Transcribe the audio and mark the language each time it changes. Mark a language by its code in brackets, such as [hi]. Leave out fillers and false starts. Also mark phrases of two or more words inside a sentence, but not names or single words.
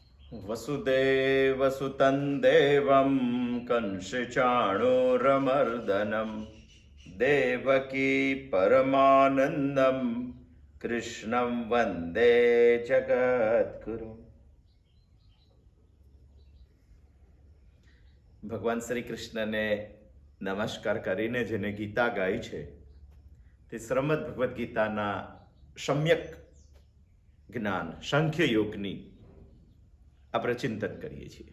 [sa] वसुदेवसुतं देवं कंसचाणूरमर्दनं देवकी परमानन्दं कृष्णं वन्दे जगद्गुरुम्। [gu] ભગવાન શ્રી કૃષ્ણને નમસ્કાર કરીને જેને ગીતા ગાઈ છે તે શ્રીમદ ભગવદ્ ગીતાના સમ્યક જ્ઞાન સાંખ્ય યોગની આપણે ચિંતન કરીએ છીએ।